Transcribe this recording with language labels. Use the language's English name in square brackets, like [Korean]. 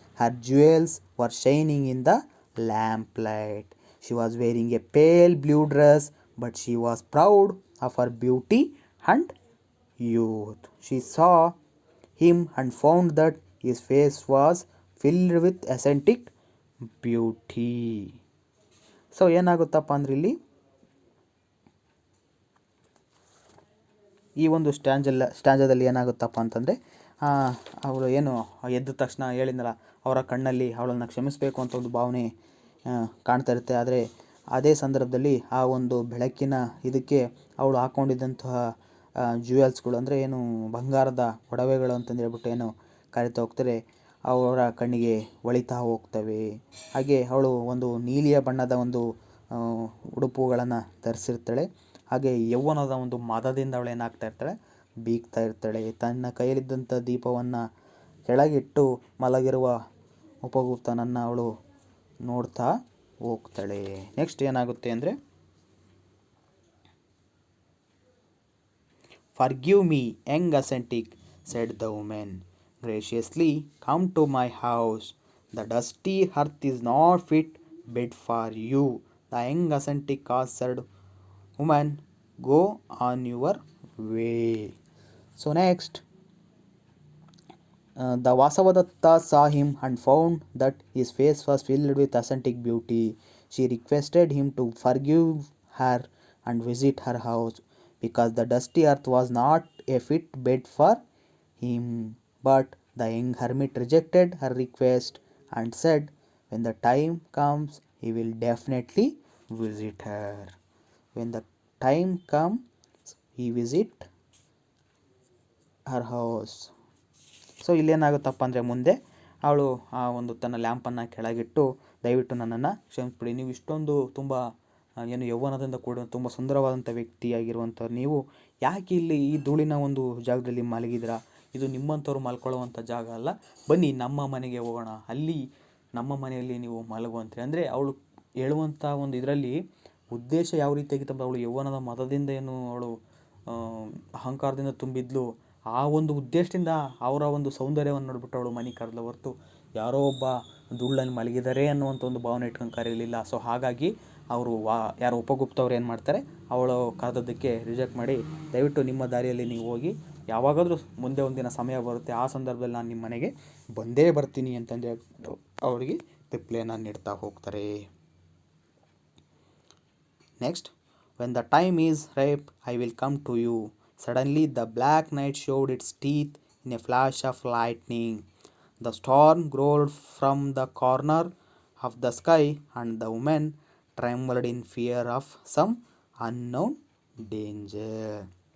[English] Her jewels were shining in the lamplight. She was wearing a pale blue dress, but she was proud of her beauty and youth. She saw him and found that his face was filled with eccentric beauty. [Kannada] So ಏನಾಗುತ್ತಪ್ಪ ಅಂದ್ರೆ ಇಲ್ಲಿ ಈ ಒಂದು ಸ್ಟ್ಯಾಂಜದಲ್ಲಿ ಏನಾಗುತ್ತಪ್ಪ ಅಂತಂದರೆ, ಅವಳು ಏನು ಎದ್ದ ತಕ್ಷಣ ಹೇಳಿದ್ನಲ್ಲ, ಅವರ ಕಣ್ಣಲ್ಲಿ ಅವಳನ್ನು ಕ್ಷಮಿಸಬೇಕು ಅಂತ ಒಂದು ಭಾವನೆ ಕಾಣ್ತಾ ಇರುತ್ತೆ. ಆದರೆ ಅದೇ ಸಂದರ್ಭದಲ್ಲಿ ಆ ಒಂದು ಬೆಳಕಿನ ಇದಕ್ಕೆ ಅವಳು ಹಾಕ್ಕೊಂಡಿದ್ದಂತಹ ಜ್ಯುವೆಲ್ಸ್ಗಳು, ಅಂದರೆ ಏನು ಬಂಗಾರದ ಒಡವೆಗಳು ಅಂತಂದು ಹೇಳ್ಬಿಟ್ಟು ಏನು ಕರಿತಾ ಹೋಗ್ತಾರೆ, ಅವರ ಕಣ್ಣಿಗೆ ಹೊಳಿತಾ ಹೋಗ್ತವೆ. ಹಾಗೆ ಅವಳು ಒಂದು ನೀಲಿಯ ಬಣ್ಣದ ಒಂದು ಉಡುಪುಗಳನ್ನು ಧರಿಸಿರ್ತಾಳೆ. ಹಾಗೆ ಯೌವನದ ಒಂದು ಮದದಿಂದ ಅವಳು ಏನಾಗ್ತಾ ಇರ್ತಾಳೆ, ಬೀಗ್ತಾ ಇರ್ತಾಳೆ. ತನ್ನ ಕೈಯಲ್ಲಿದ್ದಂಥ ದೀಪವನ್ನು ಕೆಳಗಿಟ್ಟು ಮಲಗಿರುವ ಉಪಗುಪ್ತನನ್ನು ಅವಳು ನೋಡ್ತಾ ಹೋಗ್ತಾಳೆ. ನೆಕ್ಸ್ಟ್ ಏನಾಗುತ್ತೆ ಅಂದರೆ, [English] "Forgive me, young ascetic," said the woman. "Graciously come to my house. The dusty earth is not fit bed for you." The young ascetic answered, "Woman, go on your way." So next, the Vasavadatta saw him and found that his face was filled with ascetic beauty. She requested him to forgive her and visit her house, because the dusty earth was not a fit bed for him. But the young hermit rejected her request and said, when the time comes, he will definitely visit her. When the time comes, he visit her house. [Kannada] So ಇಲ್ಲೇನಾಗುತ್ತಪ್ಪ ಅಂದರೆ ಮುಂದೆ ಅವಳು ಆ ಒಂದು ತನ್ನ ಲ್ಯಾಂಪನ್ನು ಕೆಳಗಿಟ್ಟು, ದಯವಿಟ್ಟು ನನ್ನನ್ನು ಕ್ಷಮಿಸ್ಬಿಡಿ, ನೀವು ಇಷ್ಟೊಂದು ತುಂಬ ಏನು ಯೌವನದಿಂದ ಕೂಡ ತುಂಬ ಸುಂದರವಾದಂಥ ವ್ಯಕ್ತಿಯಾಗಿರುವಂಥ ನೀವು ಯಾಕೆ ಇಲ್ಲಿ ಈ ಧೂಳಿನ ಒಂದು ಜಾಗದಲ್ಲಿ ಮಲಗಿದ್ದೀರಾ? ಇದು ನಿಮ್ಮಂಥವ್ರು ಮಲ್ಕೊಳ್ಳುವಂಥ ಜಾಗ ಅಲ್ಲ, ಬನ್ನಿ ನಮ್ಮ ಮನೆಗೆ ಹೋಗೋಣ, ಅಲ್ಲಿ ನಮ್ಮ ಮನೆಯಲ್ಲಿ ನೀವು ಮಲಗುವಂತೆ. ಅಂದರೆ ಅವಳು ಹೇಳುವಂಥ ಒಂದು ಇದರಲ್ಲಿ ಉದ್ದೇಶ ಯಾವ ರೀತಿಯಾಗಿತ್ತಂದ್ರೆ, ಅವಳು ಯೌವನದ ಮದದಿಂದ ಏನು ಅವಳು ಅಹಂಕಾರದಿಂದ ತುಂಬಿದ್ಲು, ಆ ಒಂದು ಉದ್ದೇಶದಿಂದ ಅವರ ಒಂದು ಸೌಂದರ್ಯವನ್ನು ನೋಡ್ಬಿಟ್ಟು ಅವಳು ಮನೆ ಕರೆದ ಹೊರತು ಯಾರೋ ಒಬ್ಬ ಧೂಳಲ್ಲಿ ಮಲಗಿದ್ದಾರೆ ಅನ್ನುವಂಥ ಒಂದು ಭಾವನೆ ಇಟ್ಕೊಂಡು ಕರೀಲಿಲ್ಲ. ಸೊ ಹಾಗಾಗಿ ಅವರು ಯಾರು ಉಪಗುಪ್ತ ಅವ್ರು ಏನು ಮಾಡ್ತಾರೆ, ಅವಳು ಕರೆದದ್ದಕ್ಕೆ ರಿಜೆಕ್ಟ್ ಮಾಡಿ, ದಯವಿಟ್ಟು ನಿಮ್ಮ ದಾರಿಯಲ್ಲಿ ನೀವು ಹೋಗಿ, ಯಾವಾಗಾದರೂ ಮುಂದೆ ಒಂದಿನ ಸಮಯ ಬರುತ್ತೆ, ಆ ಸಂದರ್ಭದಲ್ಲಿ ನಾನು ನಿಮ್ಮ ಮನೆಗೆ ಬಂದೇ ಬರ್ತೀನಿ ಅಂತಂದು ಹೇಳ್ಬಿಟ್ಟು ಅವರಿಗೆ ರಿಪ್ಲೈನ ನೀಡ್ತಾ ಹೋಗ್ತಾರೆ. [English] Next, when the time is ripe, I will come to you. Suddenly the black night showed its teeth in a flash of lightning. The storm growled from the corner of the sky, and the woman trembled in fear of some unknown danger.